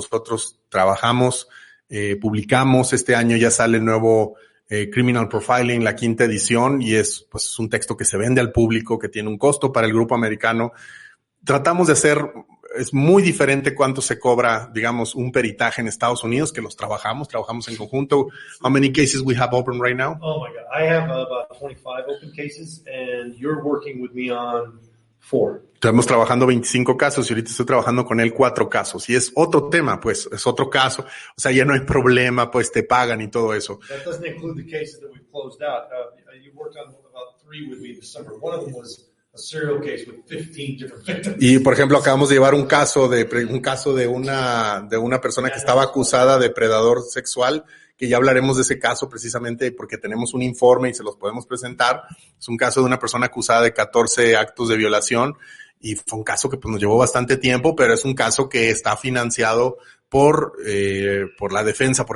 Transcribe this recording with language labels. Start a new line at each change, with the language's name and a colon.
Spanish: Nosotros trabajamos, publicamos, este año ya sale el nuevo Criminal Profiling, la 5ª edición, y es pues un texto que se vende al público, que tiene un costo para el grupo americano. Tratamos de hacer, es muy diferente cuánto se cobra, digamos, un peritaje en Estados Unidos, que los trabajamos en conjunto.
English: How many cases we have open right now? Oh my God, I have about 25 open cases and you're working with me on 4.
Spanish: Estamos trabajando 25 casos y ahorita estoy trabajando con él 4 casos. Y es otro tema, pues, es otro caso. O sea, ya no hay problema, pues te pagan y todo eso.
English: That doesn't include the cases that we've closed out. You worked on about 3 with me this summer. One of them was a serial case with 15 different victims.
Spanish: Y por ejemplo, acabamos de llevar un caso de una persona que estaba acusada de predador sexual, que ya hablaremos de ese caso precisamente porque tenemos un informe y se los podemos presentar. Es un caso de una persona acusada de 14 actos de violación y fue un caso que pues nos llevó bastante tiempo, pero es un caso que está financiado por la defensa.